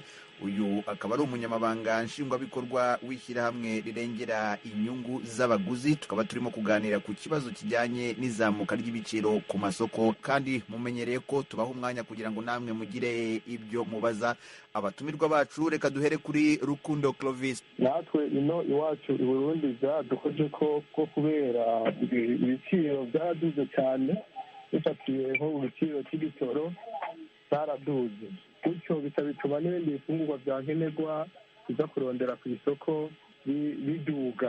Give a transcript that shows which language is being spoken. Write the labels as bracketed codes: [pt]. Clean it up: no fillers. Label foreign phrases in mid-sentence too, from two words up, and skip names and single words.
[rw] Uyu akaba ari umunyamabanga nshingwabikorwa w'ishyirahamwe rirengera inyungu z'abaguzi. Tukaba turimo kuganira ku kibazo kijyanye n'izamuka ry'ibiciro ku masoko, kandi mumenyereye ko tubaha umwanya kugira ngo namwe mugire ibyo mubaza abatumirwa bacu. Reka duhere kuri Rukundo Clovis. [rn] Natwe ino iwacu i Burundi byadukoze ko kubera ibiciro byaraduze cyane, bifatiye nko mu biciro cy'igitoro byaraduze, bityo bituma n'ibindi bifungurwa bya nkenerwa biza kurondera ku isoko biduga.